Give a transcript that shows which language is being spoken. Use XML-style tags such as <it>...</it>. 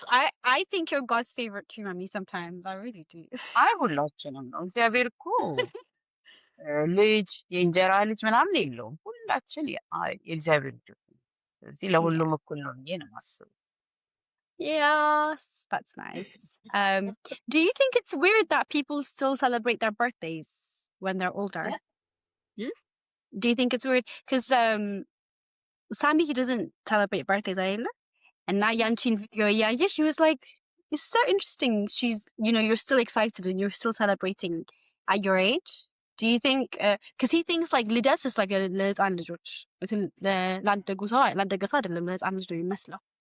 <en>yeah, I think you're God's favorite too, mommy. Sometimes I really do.</en> <am>አይ ሁላችንም ነው። እግዚአብሔር እኮ ልጅ የእንጀራ ልጅ ምናምን የለውም። ሁላችን የእግዚአብሔር ልጆች ነን። ስለዚህ</am> <en>Yeah.</en> <am>ለሁሉም እኩል ነው ብዬ ነው የማስበው።</am> <en>Yes, that's nice. Do you think it's weird that people still celebrate their birthdays when they're older? Hmm? Do you think it's weird? Because Sandy, he doesn't celebrate birthdays either. And now Yanchin video, yeah, she was like, it's so interesting. She's, you're still excited and you're still celebrating at your age. Do you think? Because he thinks like Lides is like a</en> <am>ለህፃን ልጆች ላደጉ ሰው አይደለም ለህፃን ልጅ ነው የሚመስለው.</am>